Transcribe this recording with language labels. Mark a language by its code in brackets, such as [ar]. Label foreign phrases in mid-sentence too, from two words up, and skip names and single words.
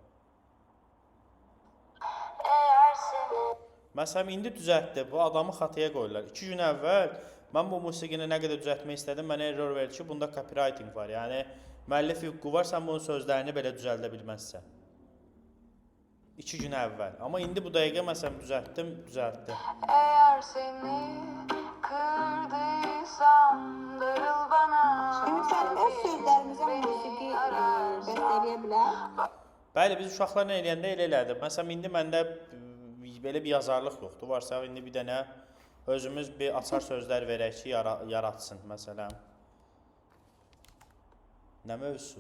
[az] Məsələn, indi düzəltdi. Bu adamı xataya qoyurlar. 2 gün əvvəl mən bu musiqini nə qədər düzəltmək istədim, mənə error verdi ki, bunda copywriting var. Yəni, müəllif hüququ var, sən bunun sözlərini belə düzəldə bilməzsən. 2 gün əvvəl. Amma indi bu dəqiqə məsələn düzəltdim, düzəltdi. [tr] Eğer seni kırdıysam darıl bana. [az] Şimdi sən öz sözlərimizə musiqi bəstələyə bilər. Bəli, biz uşaqlarla eləyəndə elə elədik. Məsələn, indi məndə belə bir yazarlıq yoxdur. Varsa indi bir dənə özümüz bir açar sözlər verək ki, yaratsın məsələn. Nə mövzusu?